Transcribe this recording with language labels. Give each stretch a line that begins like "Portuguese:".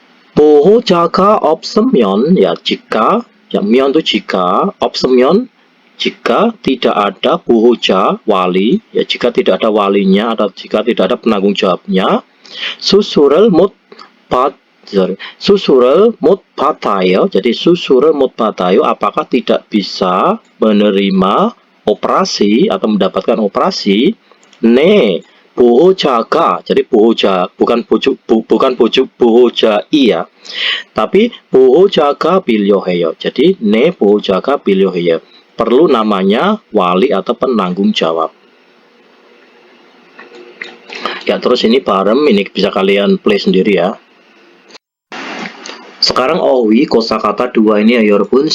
Korean: 보호자가 없으면
Indonesian: ya jika, ya 면 itu jika,
Korean: 없으면
Indonesian: jika tidak ada
Korean: 보호자
Indonesian: wali, ya jika tidak ada walinya atau jika tidak ada penanggung jawabnya.
Korean: 수술을 못 받아요.
Indonesian: Jadi
Korean: 수술을 못 받아요
Indonesian: apakah tidak bisa menerima operasi atau mendapatkan operasi.
Korean: 네, 보호자가,
Indonesian: jadi
Korean: 보호자
Indonesian: bukan
Korean: 보호자
Indonesian: iya, tapi
Korean: 보호자가 필요해요.
Indonesian: Jadi
Korean: 네, 보호자가 필요해요.
Indonesian: Perlu namanya wali atau penanggung jawab. Ya, terus ini barem, ini bisa kalian play sendiri ya. Sekarang ohui kosakata 2 ini ya
Korean: 여러분.